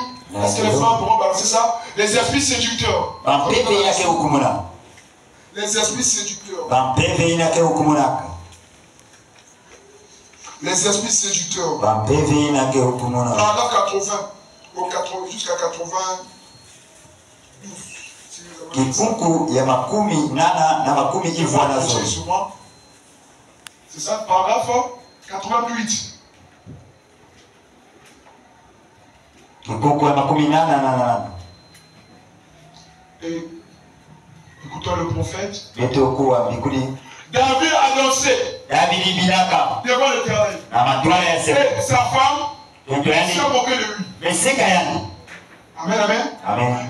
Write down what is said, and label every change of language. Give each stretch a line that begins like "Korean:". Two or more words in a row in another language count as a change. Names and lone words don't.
French: Est-ce que les femmes pourront balancer ça? Les esprits séducteurs. Les esprits séducteurs. Les esprits séducteurs. Paragraphe 80 jusqu'à 92.
Kituba (Democratic Republic of Congo): Kifungu ya makumi nana na makumi ivwa nazo.
French: C'est ça, paragraphe 88.
Kituba (Democratic Republic of Congo): Kifungu ya makumi nana na nana.
French: Et écoutons le prophète. David annonçait devant l'Éternel. Et sa femme s'est moquée de lui. Amen, amen. Amen.